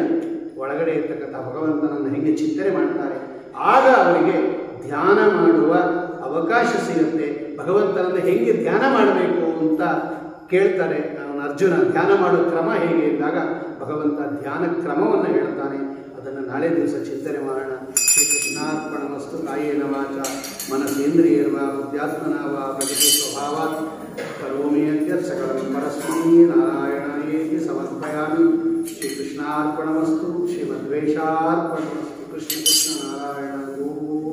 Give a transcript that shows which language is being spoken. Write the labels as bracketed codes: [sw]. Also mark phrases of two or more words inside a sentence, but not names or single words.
[kn] ಒಳಗಡೆ ಇರ್ತಕ್ಕಂಥ ಭಗವಂತನನ್ನು ಹೆಂಗೆ ಚಿಂತನೆ ಮಾಡ್ತಾರೆ ಆಗ ಅವರಿಗೆ ಧ್ಯಾನ ಮಾಡುವ ಅವಕಾಶ ಸಿಗುತ್ತೆ. ಭಗವಂತನನ್ನು ಹೆಂಗೆ ಧ್ಯಾನ ಮಾಡಬೇಕು ಅಂತ ಕೇಳ್ತಾರೆ. ಅವನು ಅರ್ಜುನ ಧ್ಯಾನ ಮಾಡೋ ಕ್ರಮ ಹೇಗೆ ಎಂದಾಗ ಭಗವಂತ ಧ್ಯಾನ ಕ್ರಮವನ್ನು ಹೇಳ್ತಾನೆ. ಅದನ್ನು ನಾಳೆ ದಿವಸ ಚಿಂತನೆ ಮಾಡೋಣ. ಶ್ರೀಕೃಷ್ಣಾರ್ಪಣಮಸ್ತು. [sa] ಕಾಯೇನ ವಾಚ ಮನಸೇಂದ್ರಿಯರ್ವಾ ಬುದ್ಧ್ಯಾತ್ಮನಾ ವಾ ಪ್ರಕೃತಿ ಸ್ವಭಾವಾತ್ ಕರೋಮಿ ಯದ್ಯತ್ ಸಕಲಂ ಪರಸ್ಮೈ ನಾರಾಯಣಾಯೇತಿ ಸಮರ್ಪಯಾಮಿ. ಶ್ರೀಕೃಷ್ಣಾರ್ಪಣಮಸ್ತು. ಶ್ರೀಮದ್ವೇಷಾರ್ಪಣಮಸ್ತು. ಕೃಷ್ಣ ಕೃಷ್ಣ ನಾರಾಯಣ ಗೋ.